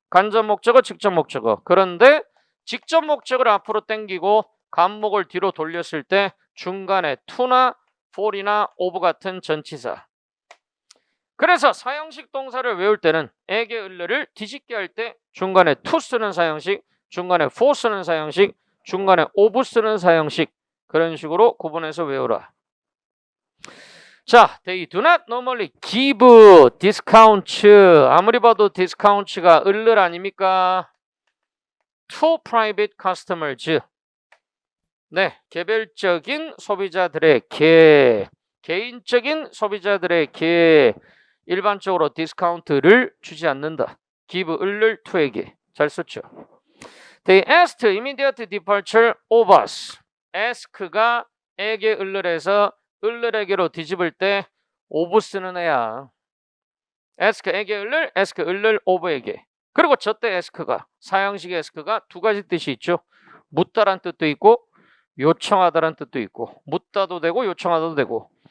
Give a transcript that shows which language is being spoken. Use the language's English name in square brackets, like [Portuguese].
[Korean] 간접 목적어, 직접 목적어. 그런데 직접 목적을 앞으로 당기고 간목을 뒤로 돌렸을 때 중간에 to나 for이나 of 같은 전치사. 그래서 사형식 동사를 외울 때는 에게 을을 뒤집게 할 때 중간에 to 쓰는 사형식, 중간에 for 쓰는 사형식, 중간에 of 쓰는 사형식, 그런 식으로 구분해서 외우라. [English] 자, they do not normally give discounts. [Korean] 아무리 봐도 discounts가 을을 아닙니까? [English] to private customers. [Korean] 네, 개별적인 소비자들에게, 개인적인 소비자들에게 일반적으로 디스카운트를 주지 않는다. give 을을 to에게. 잘 썼죠. [English] They asked immediate departure of us. [Korean] ask가 에게 을을 해서 을에게로 뒤집을 때 of 쓰는 애야. ask 에게 을을, ask 을을 of에게. 그리고 저때 ask가, 사형식의 ask가 두 가지 뜻이 있죠. 묻다란 뜻도 있고 요청하다란 뜻도 있고, 묻다도 되고 요청하다도 되고.